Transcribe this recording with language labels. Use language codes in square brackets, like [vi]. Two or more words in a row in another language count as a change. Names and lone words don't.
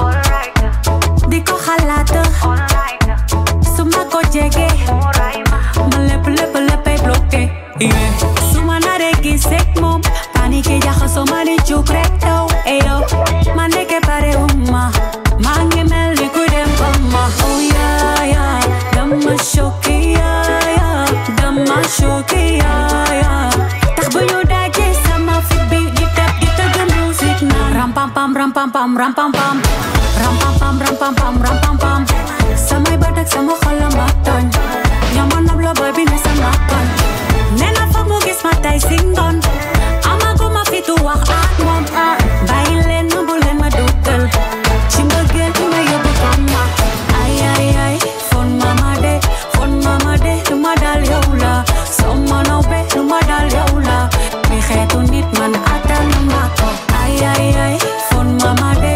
[wo] di ko xalaat su ma ko jege ma léppay bloqué suma nare gisek moom panike jaxasoo ma di juk rek taw eyo ma ndeke pare ma ngi mel ni ku dem ma [en] oh yeah [wo] dama choqué dama choqué tax bu ñu daje sama fit bi di tëgg musique na ram pam pam ram pam pam ram pam pam ram pam pam ram pam pam ram pam pam samay bët ak sama xol la ma tooñ ñama nopp la boy bi ne sama kon nena foog mu gis ma tey si ngoon amagu ma fitu wax ak moom bàyyi leen ma bu leen ma duggal ci mbëggeel bi ma yóbbu ko ma ay fon mama de lu ma dal yow la soo ma noppee lu ma dal yow la bi xeetu nit man attanu ma ko ay fon mama de